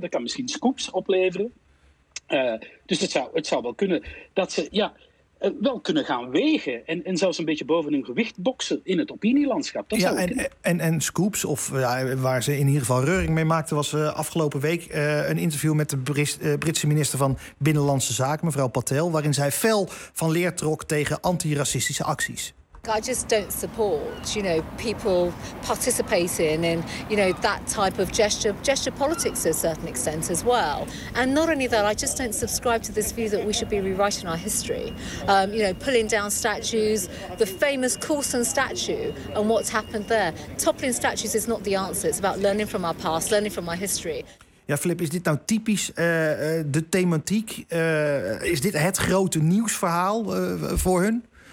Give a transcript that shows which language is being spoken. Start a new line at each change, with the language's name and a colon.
Dutch: Dat kan misschien scoops opleveren. Dus het zou wel kunnen dat ze wel kunnen gaan wegen en zelfs een beetje boven hun gewicht boksen in het opinielandschap. Dat en scoops, of waar ze in ieder geval reuring mee maakten, was afgelopen week een interview met de Britse minister van Binnenlandse Zaken, mevrouw Patel, waarin zij fel van leer trok tegen antiracistische acties.
English: I just don't support, you know, people participating in, you know, that type of gesture politics to a certain extent as well. And not only that, I just don't subscribe to this view that we should be rewriting our history. You know, pulling down statues, the famous Coulson statue and what's happened there. Toppling statues is not the answer. It's about learning from our past, learning from our history.
Dutch: Ja, Filip, is dit nou typisch de thematiek? Is dit het grote nieuwsverhaal voor hun?